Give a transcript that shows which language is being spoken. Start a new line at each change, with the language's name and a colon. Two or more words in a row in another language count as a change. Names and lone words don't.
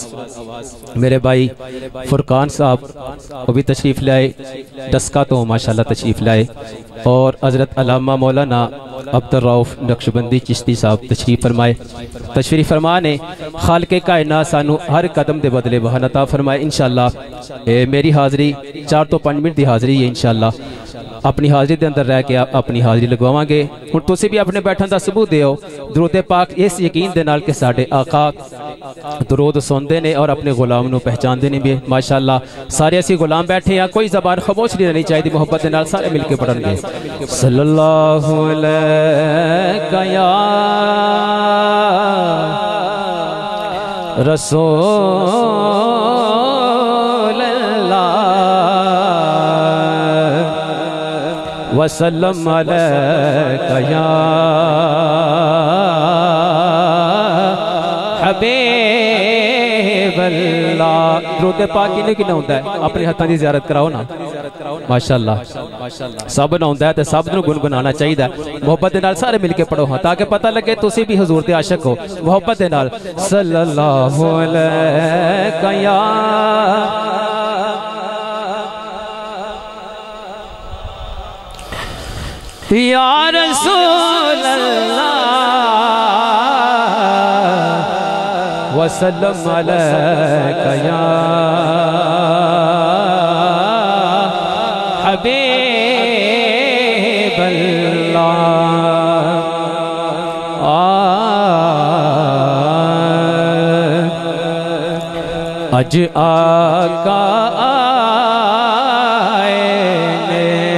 Urdu: میرے بھائی فرقان صاحب وہ بھی تشریف لائے، ڈسکہ تو ماشاءاللہ تشریف لائے اور حضرت علامہ مولانا عبدالرؤف نقشبندی چشتی صاحب تشریف فرمائے.
Punjabi: ਤਸ਼ਰੀਫ਼ ਫ਼ਰਮਾ ਨੇ ਖ਼ਾਲਿਕ ਕਾਇਨਾਤ ਸਾਨੂੰ ਹਰ ਕਦਮ ਕੇ ਬਦਲੇ ਬਹਾਨਾ ਅਤਾ ਫ਼ਰਮਾਏ।
Urdu: ان شاءاللہ میری حاضری 4 تو 5 منٹ کی حاضری ہے.
Punjabi: ਇੰਸ਼ਾਅੱਲਾਹ ਅਪਣੀ ਹਾਜ਼ਰੀ ਕੇ ਅੰਦਰ ਰਹਿ ਕੇ ਅਪਣੀ ਹਾਜ਼ਰੀ ਲਗਵਾਵਾਂਗੇ। ਹੁਣ ਤੁਸੀਂ ਭੀ ਅਪਣੇ ਬੈਠਣ ਕਾ ਸਬੂਤ ਦਿਓ ਦਰੂਦ ਪਾਕ ਇਸ ਯਕੀਨ ਦੇ ਨਾਲ ਕਿ ਸਾਡੇ ਆਕਾ ਦਰੂਦ ਸੁਣਤੇ ਨੇ ਔਰ ਅਪਣੇ ਗ਼ੁਲਾਮ ਨੂੰ ਪਹਿਚਾਣਤੇ ਨੇ ਭੀ। ਮਾਸ਼ਾਅੱਲਾਹ ਸਾਰੇ ਅਸੀ ਗ਼ੁਲਾਮ ਬੈਠੇ ਹੈਂ, ਕੋਈ ਜ਼ਬਾਨ ਖ਼ਾਮੋਸ਼ ਨਹੀਂ ਰਹਿਣੀ ਚਾਹੀਦੀ, ਮੁਹੱਬਤ ਕੇ ਨਾਲ ਸਾਰੇ ਮਿਲਕੇ ਪੜ੍ਹਨਗੇ।
Arabic: الصلاة والسلام عليك يا رسول الله وسلم عليك يا حبيب الله.
Punjabi: ਦਰੂਦ ਪਾਕ ਕਿੰਨੇ ਕਿੰਨਾ ਹੁੰਦਾ ਹੈ, ਅਪਣੇ ਹੱਥਾਂ ਦੀ ਜ਼ਿਆਰਤ ਕਰਾਓ ਨਾ। ਮਾਸ਼ਾਅੱਲਾਹ ਸਭ ਨਾ ਹੁੰਦਾ ਹੈ ਤੇ ਸਭ ਨੂੰ ਗੁਣਗੁਣਾਣਾ ਚਾਹੀਦਾ। ਮੁਹੱਬਤ ਦੇ ਨਾਲ ਸਾਰੇ ਮਿਲਕੇ ਪੜ੍ਹੋ ਹਾਂ, ਤਾਕਿ ਪਤਾ ਲੱਗੇ ਤੁਸੀਂ ਭੀ ਹਜ਼ੂਰ ਦੇ ਆਸ਼ਿਕ ਹੋ। ਮੁਹੱਬਤ ਦੇ ਨਾਲ
Arabic: الصلاة عليك يا رسول الله وسلم عليك يا حبيب الله.
Punjabi: ਅੱਜ ਆਕਾ ਆਏ ਨੇ,